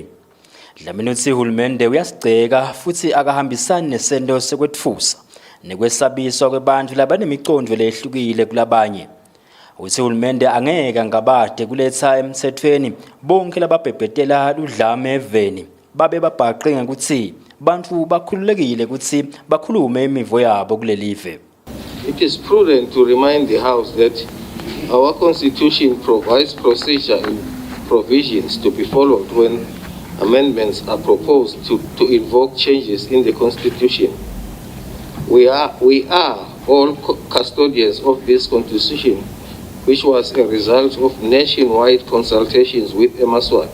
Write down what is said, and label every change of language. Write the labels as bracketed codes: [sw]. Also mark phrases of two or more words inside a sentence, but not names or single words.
[ss] Dlamini uthi uhulumende uyasigceka futhi akahambisani nesento sekwetfusa nekwesabiswa kwebantfu labanemicondvo lehlukile kulabanye. Uthi uhulumende angeke ngabade kuletha emthethweni bonke lababhebhetela udlame eveni babe babhaqe ngekuthi bantfu bakhululekile ukuthi bakhulume imivo yabo kulelive. [en] It is prudent to remind the House that our Constitution provides procedure and provisions to be followed when amendments are proposed to invoke changes in the Constitution. We are all custodians of this Constitution, which was a result of nationwide consultations with Eswatini.